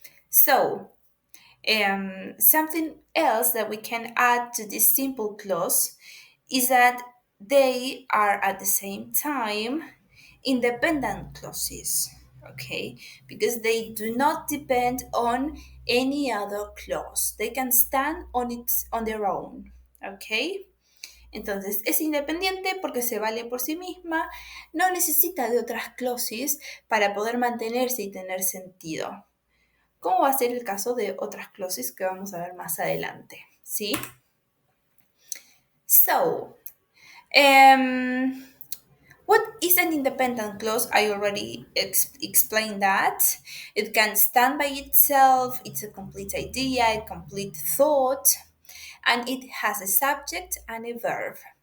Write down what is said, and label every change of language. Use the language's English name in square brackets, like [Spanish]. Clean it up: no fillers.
[English] So, something else that we can add to this simple clause is that they are at the same time independent clauses, okay, because they do not depend on any other clause. They can stand on their own, okay. [Spanish] Entonces es independiente porque se vale por sí misma, no necesita de otras clauses para poder mantenerse y tener sentido, como va a ser el caso de otras clauses que vamos a ver más adelante, ¿sí? [English] So, what is an independent clause? I already explained that. It can stand by itself, it's a complete idea, a complete thought, and it has a subject and a verb.